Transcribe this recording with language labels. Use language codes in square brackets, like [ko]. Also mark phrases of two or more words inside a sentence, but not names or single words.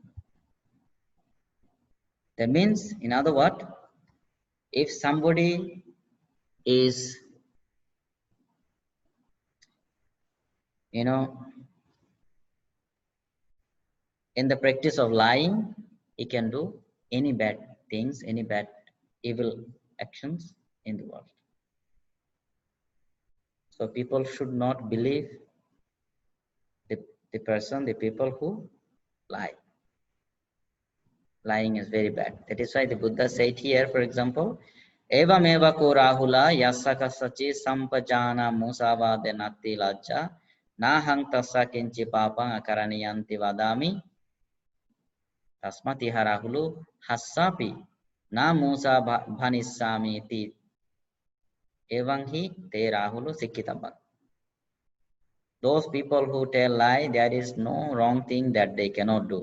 [en] That means, in other words, if somebody is, in the practice of lying, he can do any bad things, any bad evil actions in the world. So people should not believe the people who lie. Lying is very bad. That is why the Buddha said here, for example, [pi] Evam eva ko rahula yasaka sachi sampajana musavade natti lajja nahang tassa kinchi papang akaraniyanti vadami tasmati harahulu hassapi na musa bhanissami ti evam hi te rahulu sikkitabat. [en] Those people who tell lie, there is no wrong thing that they cannot do.